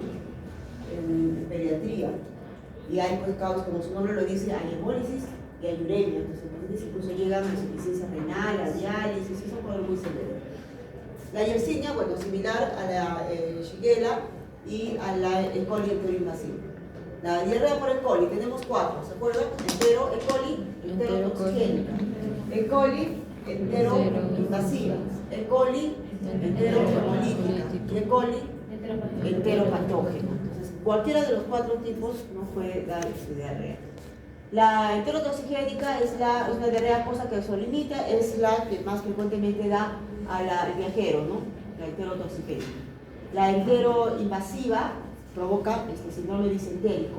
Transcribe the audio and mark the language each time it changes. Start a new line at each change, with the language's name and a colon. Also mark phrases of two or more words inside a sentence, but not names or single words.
Spanish: En pediatría. Y hay pues causas, como su nombre lo dice, hay hemólisis y hay uremia. Entonces los pacientes incluso llegan a insuficiencia renal, a diálisis, eso puede ser muy severo. La Yersinia, bueno, similar a la Shigella y a la E. coli enteroinvasiva. La diarrea por E. coli, tenemos 4, ¿se acuerdan? Entero, E. coli, enterotoxigénica. E. coli, enteroinvasiva. E. coli, enterohemolítica. Y E. coli, enteropatógena. Entonces, cualquiera de los 4 tipos no puede dar diarrea. La enterotoxigénica es una diarrea cosa que se limita, es la que más frecuentemente da al viajero, ¿no? La enterotoxigénica. La enteroinvasiva provoca síndrome disentérico.